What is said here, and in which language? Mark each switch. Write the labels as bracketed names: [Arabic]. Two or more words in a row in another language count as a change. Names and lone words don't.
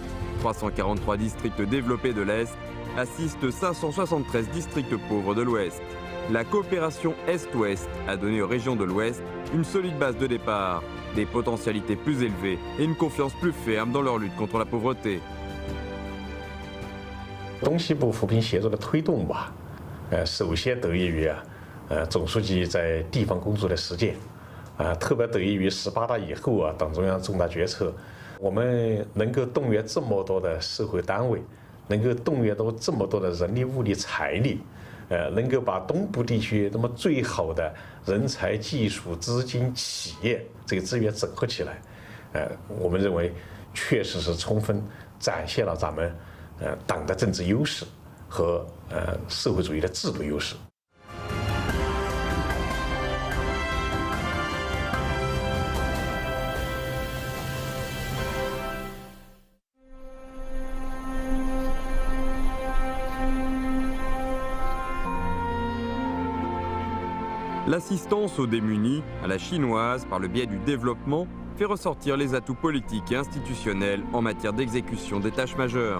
[French] 343 districts développés de l'Est assistent 573 districts pauvres de l'Ouest. La coopération Est-Ouest a donné aux régions de l'Ouest une solide base de départ, des potentialités plus élevées et une confiance plus ferme dans leur lutte contre la pauvreté. [Chinese] 东西部扶贫协作的推动吧，首先得益于总书记在地方工作的实践，特别得益于18大以后党中央重大决策，我们能够动员这么多的社会单位，能够动员到这么多的人力、物力、财力。能够把东部地区那么最好的人才、技术、资金、企业这个资源整合起来，我们认为确实是充分展现了咱们党的政治优势和社会主义的制度优势。 [French] L'assistance aux démunis, à la chinoise, par le biais du développement, fait ressortir les atouts politiques et institutionnels en matière d'exécution des tâches majeures.